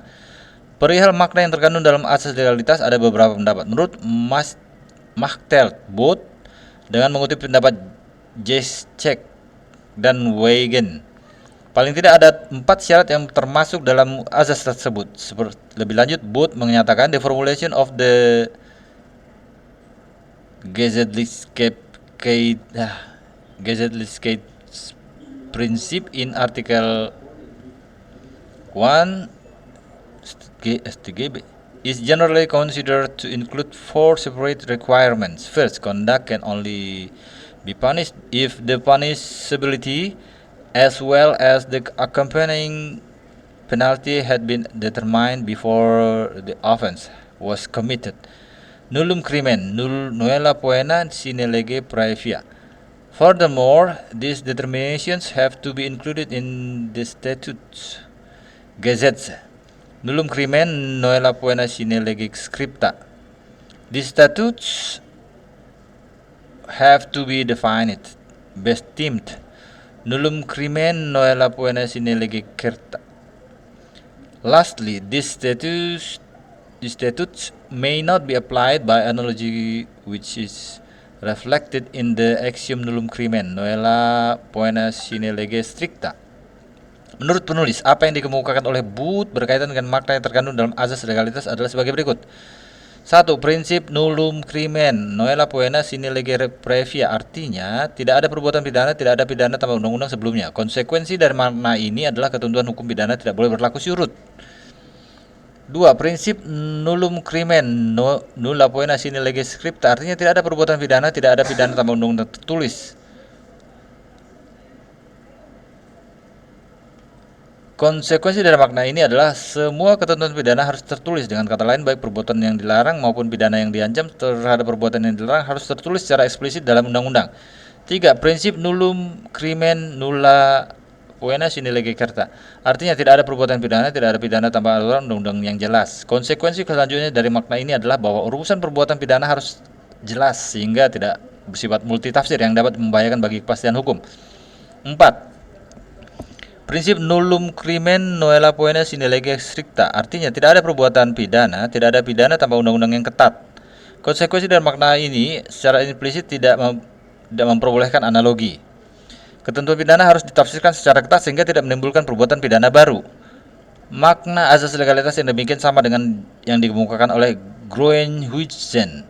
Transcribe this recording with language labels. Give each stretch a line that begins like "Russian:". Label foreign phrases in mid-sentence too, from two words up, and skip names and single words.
Indonesian: Perihal makna yang terkandung dalam asas legalitas ada beberapa pendapat. Menurut Machteld Booth, dengan mengutip pendapat Jeschek dan Weigen, paling tidak ada 4 syarat yang termasuk dalam asas tersebut. Lebih lanjut, Booth menyatakan
English: the formulation of the Gesetzlichkeit principle in Article 1 StGB is generally considered to include 4 separate requirements. First, conduct can only be punished if the punishability as well as the accompanying penalty had been determined before the offense was committed.
Latin: Nullum crimen nulla poena sine lege praevia.
English: Furthermore, these determinations have to be included in the statutes.
German: Gesetze.
Latin: Nullum crimen nulla poena sine lege scripta.
English: These statutes have to be defined,
German: bestimt.
Latin: Nullum crimen nulla poena sine lege certa.
English: Lastly, these statutes may not be applied by analogy, which is reflected in the axiom
Latin: nullum crimen nulla poena sine lege stricta.
Indonesian: Menurut penulis, apa yang dikemukakan oleh Booth berkaitan dengan makna yang terkandung dalam asas legalitas adalah sebagai berikut.
Latin: 1. Prinsip nullum crimen nulla poena sine lege praevia,
Indonesian: artinya tidak ada perbuatan pidana, tidak ada pidana tanpa undang-undang sebelumnya. Konsekuensi dari makna ini adalah ketentuan hukum pidana tidak boleh berlaku surut.
Latin: 2. Prinsip nullum crimen nulla poena sine lege scripta,
Indonesian: artinya tidak ada perbuatan pidana, tidak ada pidana tanpa undang-undang tertulis. Konsekuensi dari makna ini adalah semua ketentuan pidana harus tertulis. Dengan kata lain, baik perbuatan yang dilarang maupun pidana yang diancam terhadap perbuatan yang dilarang harus tertulis secara eksplisit dalam undang-undang. 3.
Latin: Prinsip nullum crimen nulla pena sine lege certa.
Indonesian: Artinya tidak ada perbuatan pidana, tidak ada pidana tanpa aturan undang-undang yang jelas. Konsekuensi selanjutnya dari makna ini adalah bahwa urusan perbuatan pidana harus jelas sehingga tidak bersifat multitafsir yang dapat membahayakan bagi kepastian hukum. 4.
Latin: Prinsip nullum crimen nulla pena sine lege stricta.
Indonesian: Artinya tidak ada perbuatan pidana, tidak ada pidana tanpa undang-undang yang ketat. Konsekuensi dari makna ini secara implisit tidak memperbolehkan analogi. Ketentuan pidana harus ditafsirkan secara ketat sehingga tidak menimbulkan perbuatan pidana baru. Makna azas legalitas yang demikian sama dengan yang dikemukakan oleh Groenhuizen.